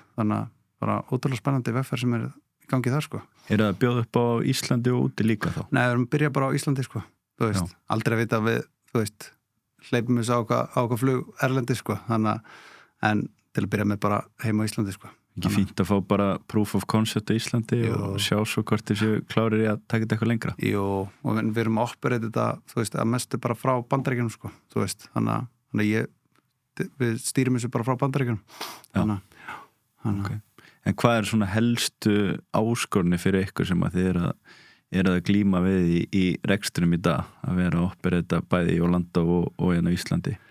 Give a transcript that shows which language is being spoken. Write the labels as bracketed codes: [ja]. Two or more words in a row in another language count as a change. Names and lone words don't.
[is] Þannig að bara ótrúlega spennandi vegferð sem er í gangi þar, sko. Er það að bjóða upp á Íslandi og úti líka þá? Nei, við erum að byrja bara á Íslandi, sko. Þú veist, aldrei að vita við, þú veist, hleypum við á okkar flug erlendi, sko. Þannig að, en til að byrja með bara heima á Íslandi, sko. Ekki fínt að fá bara [en] proof of concept [is] á Íslandi og sjá svo hvort þessu klárir í að taka þetta eitthvað lengra? Jú, og við erum að operate þetta, þú veist, að mestu bara frá Bandaríkjunum, sko, þú veist, þannig að við stýrum þessu bara frá Bandaríkjunum. Okay. En hvað er svona helstu áskorni fyrir ykkur sem að þið eru að glíma við í rekstrinum í dag, að vera að operata bæði í Orlando og hérna í Íslandi?